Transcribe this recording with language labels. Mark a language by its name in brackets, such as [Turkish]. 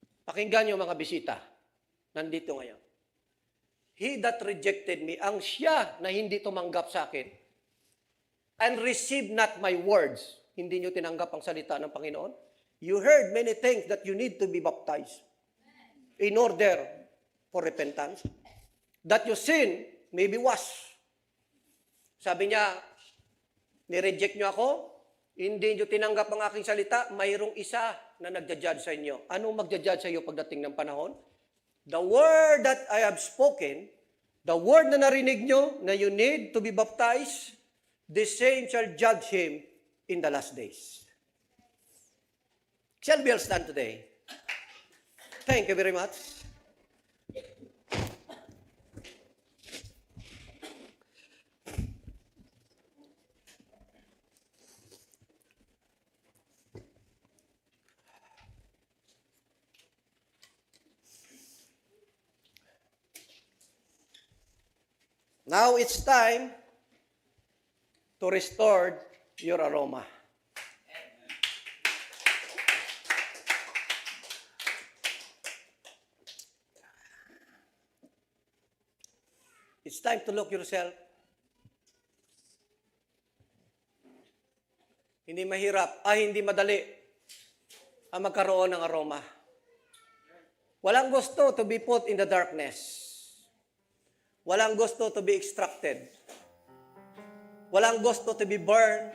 [Filipino] Pakinggan niyo mga bisita, nandito ngayon. [English] He that rejected me, [Filipino] ang siya na hindi tumanggap sa akin, [English] and received not my words, [Filipino] hindi niyo tinanggap ang salita ng Panginoon. [English] You heard many things that you need to be baptized in order for repentance, that your sin may be washed. [Filipino] Sabi niya, ni-reject niyo ako, hindi niyo tinanggap ang aking salita, mayroong isa na nagja-judge sa inyo. Anong magja-judge sa iyo pagdating ng panahon? [English] The word that I have spoken, the word [Filipino] na narinig niyo, na [English] you need to be baptized, the same shall judge him in the last days. Shall we all stand today? Thank you very much. Now it's time to restore your aroma. It's time to look yourself. [Filipino] Hindi mahirap, hindi madali ang magkaroon ng aroma. Walang gusto [English] to be put in the darkness. Walang gusto to be extracted. [Filipino] Walang gusto [English] to be burned.